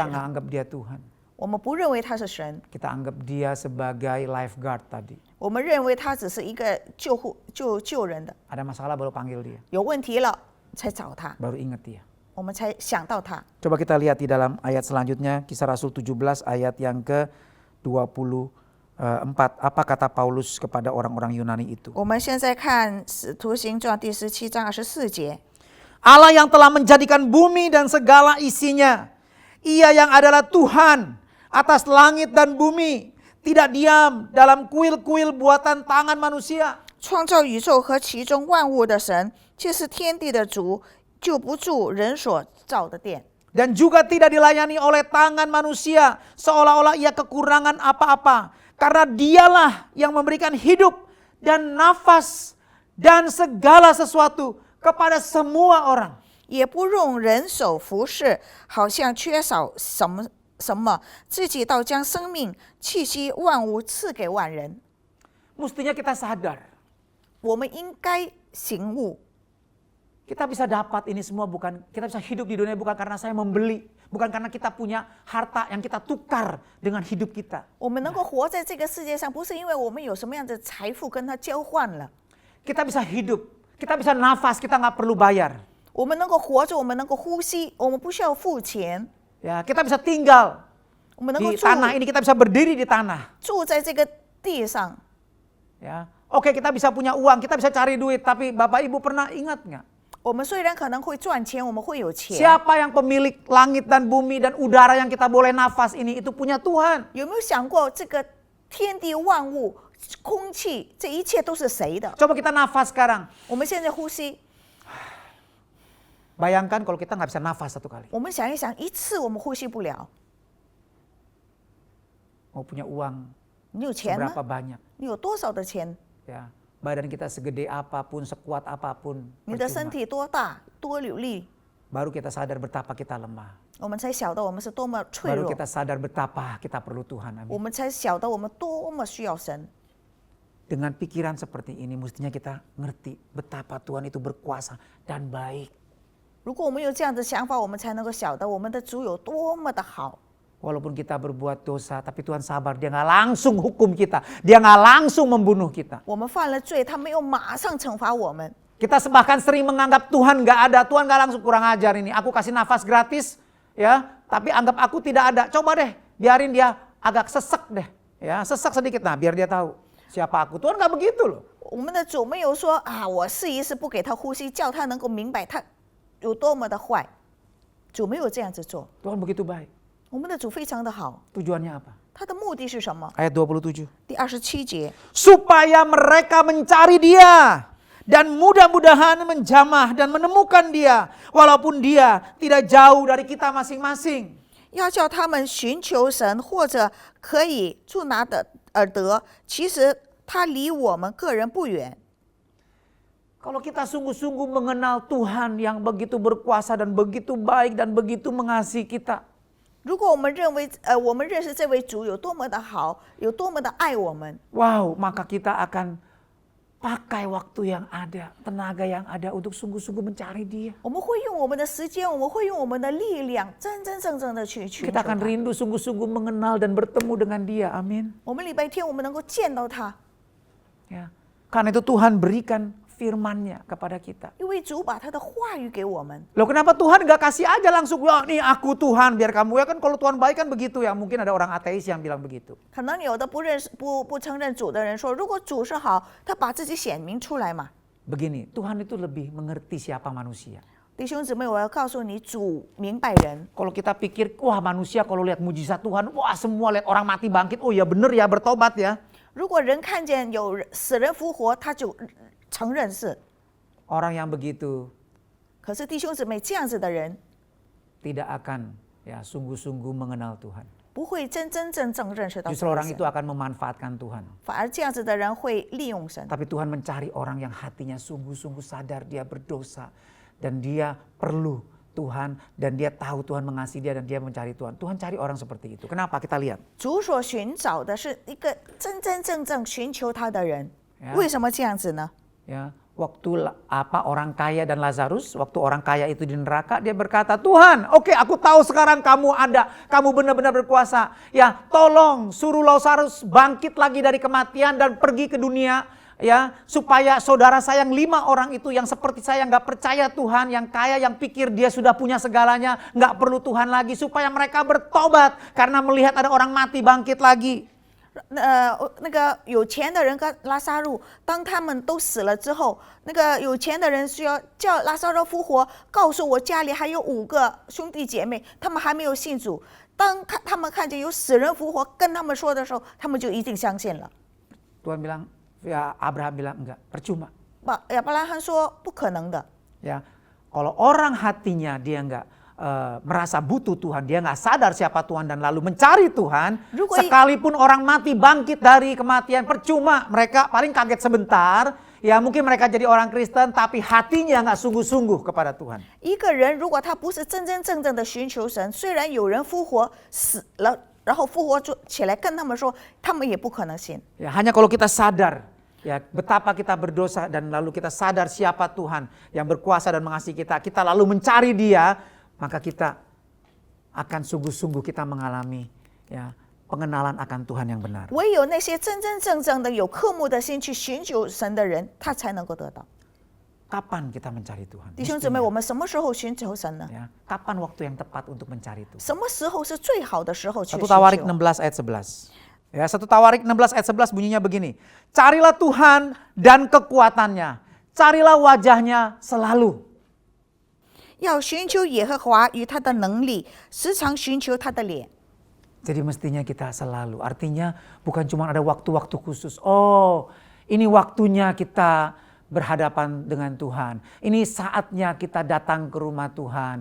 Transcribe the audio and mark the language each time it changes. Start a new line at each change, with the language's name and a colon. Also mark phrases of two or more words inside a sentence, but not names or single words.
Indonesian: Kita nggak
Chinese: 他，
Indonesian: anggap dia Tuhan.
Chinese: 我们不认为他是神，
Indonesian: Kita anggap dia sebagai lifeguard tadi.
Chinese: 我们认为他只是一个救人的，
Indonesian: Ada masalah baru panggil dia,
Chinese: 有问题了才找他，
Indonesian: baru ingat dia.
Chinese: 我们才想到他。
Indonesian: Coba kita lihat di dalam ayat selanjutnya, Kisah Rasul 17 ayat yang ke-24. Apa kata Paulus kepada orang-orang Yunani itu?
Chinese: 我们现在看《使徒行传》第17章24节，
Indonesian: Allah yang telah menjadikan bumi dan segala isinya. Ia yang adalah Tuhan atas langit dan bumi. Tidak diam dalam kuil-kuil buatan tangan manusia.
Chinese: 创造宇宙和其中万物的神，却是天地的主，就不住人所造的殿。
Indonesian: Dan juga tidak dilayani oleh tangan manusia seolah-olah ia kekurangan apa-apa. Karena dialah yang memberikan hidup dan nafas dan segala sesuatu kepada semua orang.
Chinese: 也不用人手服侍，好像缺少什么，自己倒将生命、气息、万物赐给万人。
Indonesian: Mestinya kita sadar,
Chinese: 我们应该醒悟，
Indonesian: kita bisa dapat ini semua bukan, kita bisa hidup di dunia bukan karena saya membeli, bukan karena kita punya harta yang kita tukar dengan hidup kita.
Chinese: 我们能够活在这个世界上，不是因为我们有什么样的财富跟他交换了，
Indonesian: Kita bisa hidup, kita bisa nafas, kita nggak perlu bayar.
Chinese: 我们能够活着，我们能够呼吸，我们不需要付钱，
Indonesian: Ya, kita bisa tinggal
Chinese: 我们能够
Indonesian: di tanah ini, kita bisa berdiri di tanah.
Chinese: 住在这个地上。
Indonesian: Ya, oke kita bisa punya uang, kita bisa cari duit, tapi Bapak Ibu pernah ingat nggak?
Chinese: 我们虽然可能会赚钱，我们会有钱，
Indonesian: Siapa yang pemilik langit dan bumi dan udara yang kita boleh nafas ini itu punya Tuhan.
Chinese: 有没有想过这个天地万物、空气，这一切都是谁的？
Indonesian: Coba kita nafas sekarang.
Chinese: 我们现在呼吸，
Indonesian: Bayangkan kalau kita nggak bisa nafas satu kali.
Chinese: 我们想一想，一次我们呼吸不了，
Indonesian: Mau punya uang
Chinese: 你有钱吗
Indonesian: seberapa？banyak.
Chinese: 你有多少的钱？
Indonesian: Ya, badan kita segede apapun, sekuat apapun.
Chinese: 你的身
Indonesian: percuma.
Chinese: 体多大、多有力，
Indonesian: Baru kita sadar betapa kita lemah.
Chinese: 我们才晓得我们是多么脆
Indonesian: Baru
Chinese: 弱，
Indonesian: kita sadar betapa kita perlu Tuhan.
Chinese: 我
Indonesian: Amin.
Chinese: 们才晓得我们多么需要神。
Indonesian: Dengan pikiran seperti ini mestinya kita ngerti betapa Tuhan itu berkuasa dan baik.
Chinese: 如果我们有这样的想法，我们才能够晓得我们的主有多么的好。
Indonesian: Walaupun kita berbuat dosa, tapi Tuhan sabar. Dia nggak langsung hukum kita. Dia nggak langsung membunuh kita.
Chinese: 我们犯了罪，他没有马上惩罚我们。
Indonesian: Kita bahkan sering menganggap Tuhan nggak ada. Tuhan nggak langsung kurang ajar ini. Aku kasih nafas gratis, ya. Tapi anggap aku tidak ada. Coba deh, biarin dia agak sesek deh, ya. Sesek sedikit, nah biar dia tahu siapa aku. Tuhan nggak begitu loh.
Chinese: 我们的主没有说啊，我试一试不给他呼吸，叫他能够明白他有多么的坏。主没有这样子做，
Indonesian: Tuhan begitu baik.
Chinese: 我们的主非常的好。
Indonesian: Tujuannya apa?
Chinese: 他的目的是什么？
Indonesian: Ayat 27.
Chinese: 第27节，
Indonesian: Supaya mereka mencari dia. Dan mudah-mudahan menjamah dan menemukan dia. Walaupun dia tidak jauh dari kita masing-masing.
Chinese: 要叫他们寻求神，或者可以助拿的而得。其实他离我们个人不远。
Indonesian: Kalau kita sungguh-sungguh mengenal Tuhan yang begitu berkuasa dan begitu baik dan begitu mengasihi kita.
Chinese: 如果我们认为，我们认识这位主有多么的好，有多么的爱我们，
Indonesian: Wow, maka kita akan pakai waktu yang ada, tenaga yang ada untuk sungguh-sungguh mencari dia.
Chinese: 我们会用我们的时间，我们会用我们的力量，真真正正的去寻求
Indonesian: Kita
Chinese: 他
Indonesian: akan。rindu sungguh-sungguh mengenal dan bertemu dengan dia. Amin.
Chinese: 我们礼拜天我们能够见到他，
Indonesian: Ya. Karena itu Tuhan berikan firman-Nya kepada kita.
Chinese: 因为主把他的话语给我们。
Indonesian: Loh kenapa Tuhan gak kasih aja langsung, ya nih aku Tuhan biar kamu, ya kan kalau Tuhan baik kan begitu ya. Mungkin ada orang ateis yang bilang begitu.
Chinese: 可能有的不承认主的人说，如果主是好，他把自己显明出来嘛。
Indonesian: Begini, Tuhan itu lebih mengerti siapa manusia.
Chinese: 弟兄姊妹，我要告诉你，主明白人。
Indonesian: Kalau kita pikir, wah manusia kalau lihat mujizat Tuhan, wah semua lihat orang mati bangkit, oh ya bener ya bertobat ya.
Chinese: 如果人看见有死人复活，他就承认是。
Indonesian: Orang yang begitu
Chinese: 可是弟兄姊妹，这样子的人
Indonesian: tidak akan ya sungguh-sungguh mengenal Tuhan.
Chinese: 不会真正认识到
Indonesian: Justru orang
Chinese: 神
Indonesian: itu akan memanfaatkan Tuhan.
Chinese: 反而这样子的人会利用神。
Indonesian: Tapi Tuhan mencari orang yang hatinya sungguh-sungguh sadar dia berdosa. Dan dia perlu Tuhan. Dan dia tahu Tuhan mengasihi dia dan dia mencari Tuhan. Tuhan cari orang seperti itu. Kenapa? Kita lihat.
Chinese: 主所寻找的是一个真正寻求他的人。
Indonesian: Ya.
Chinese: 为什么这样子呢？
Indonesian: Ya, waktu orang kaya dan Lazarus, waktu orang kaya itu di neraka, dia berkata, Tuhan, oke, aku tahu sekarang kamu ada, kamu benar-benar berkuasa. Ya, tolong suruh Lazarus bangkit lagi dari kematian dan pergi ke dunia, ya, supaya saudara saya yang 5 orang itu yang seperti saya nggak percaya Tuhan, yang kaya, yang pikir dia sudah punya segalanya, nggak perlu Tuhan lagi, supaya mereka bertobat karena melihat ada orang mati bangkit lagi.
Chinese: 那个有钱的人跟拉撒路，当他们都死了之后，那个有钱的人需要叫拉撒路复活，告诉我家里还有5个兄弟姐妹，他们还没有信主。当他们看见有死人复活，跟他们说的时候，他们就一定相信了。
Indonesian: Tuhan bilang, ya Abraham bilang enggak, percuma.
Chinese: 亚伯拉罕说不可能的。
Indonesian: Ya, kalau orang hatinya dia enggak merasa butuh Tuhan, dia nggak sadar siapa Tuhan dan lalu mencari Tuhan, sekalipun orang mati bangkit dari kematian, percuma, mereka paling kaget sebentar, ya mungkin mereka jadi orang Kristen, tapi hatinya nggak sungguh-sungguh kepada Tuhan.
Chinese: 一个人如果他不是真正的寻求神，虽然有人复活死了，然后复活起来跟他们说，他们也不可能信。
Indonesian: Ya, hanya kalau kita sadar ya betapa kita berdosa dan lalu kita sadar siapa Tuhan yang berkuasa dan mengasihi kita, kita lalu mencari Dia, maka kita akan sungguh-sungguh kita mengalami ya pengenalan akan Tuhan yang benar.
Chinese: 唯有那些真正的有渴慕的心去寻求神的人，他才能够得到。
Indonesian: Kapan kita mencari Tuhan?
Chinese: 弟兄姊妹，我们什么时候寻求神呢？
Indonesian: Ya, kapan waktu yang tepat untuk mencari Tuhan?
Chinese: 什么时候是最好的时候去
Indonesian: 1
Chinese: 寻
Indonesian: Tawarik
Chinese: 求？
Indonesian: 16 ayat 11. Ya, 1 Tawarik 16 ayat 11 bunyinya begini. Carilah Tuhan dan kekuatannya. Carilah wajahnya selalu.
Chinese: 要寻求耶和华与他的能力，时常寻求他的脸。
Indonesian: Jadi mestinya kita selalu, artinya bukan cuma ada waktu-waktu khusus. Oh, ini waktunya kita berhadapan dengan Tuhan. Ini saatnya kita datang ke rumah Tuhan.